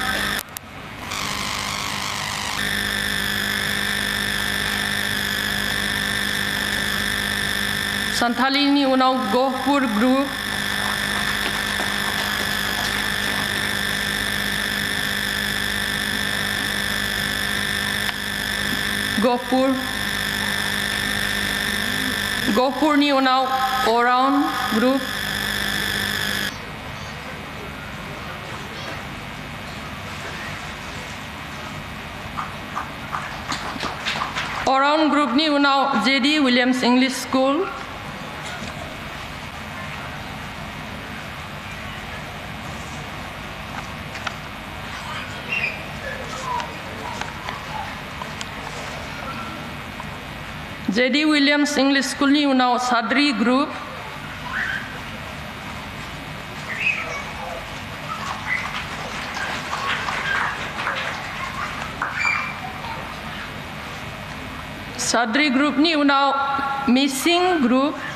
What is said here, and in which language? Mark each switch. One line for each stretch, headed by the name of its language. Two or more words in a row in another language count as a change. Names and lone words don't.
Bodo: सान्थालिनि उनाव गहपुर ग्रुप गहपुरनि उनाव ओरान ग्रुप ओरान ग्रुपनि उनाव जेडी विलियम्स इंग्लिश स्कूल जेडी विलियम्स इंग्लिश स्कूलनि उनाव साद्री ग्रुप साद्री ग्रुपनि उनाव मिसिं ग्रुप